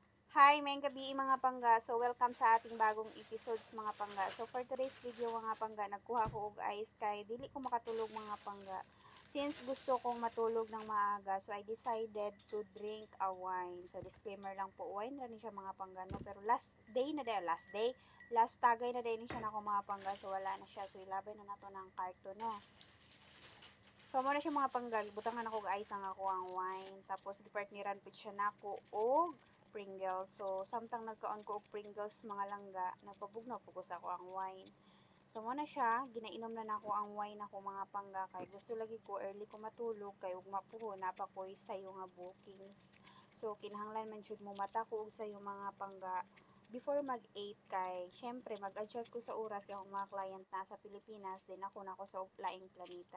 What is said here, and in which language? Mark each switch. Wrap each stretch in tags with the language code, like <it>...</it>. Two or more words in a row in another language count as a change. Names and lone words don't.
<ceb>Hi, may gabi mga pangga. So, welcome sa ating bagong episodes mga pangga. So,</ceb> <en>for today's video</en> <ceb>mga pangga, nagkuha ko og ice kay dili ko makatulog mga pangga.</ceb> <tl>Since gusto kong matulog ng maaga,</tl> <en>so I decided to drink a wine.</en> <ceb>So, disclaimer lang po, wine rin siya mga pangga, no? Pero last tagay na din siya na ako mga pangga. So, wala na siya. So, ilabay na nato ng karton, no? So, mo na siya mga panggal. Butangan ako guys ang ako ang wine. Tapos, gipartneran po siya na ako og Pringles. So, samtang nagkaon ko og Pringles mga langga, nagpabugnaw po ko sa ako ang wine. So, mo na siya. Ginainom na nako ang wine ako mga pangga. Kay gusto lagi ko early ko matulog. Kay ug mapuho na pa ko'y sayo nga bookings. So, kinahanglan man jud mo mata ko og sayo mga pangga</ceb> <en>before mag-8</en> <ceb>kay syempre mag-adjust ko sa oras kay akong mga client na sa Pilipinas din ako na ako sa laing planeta.</ceb>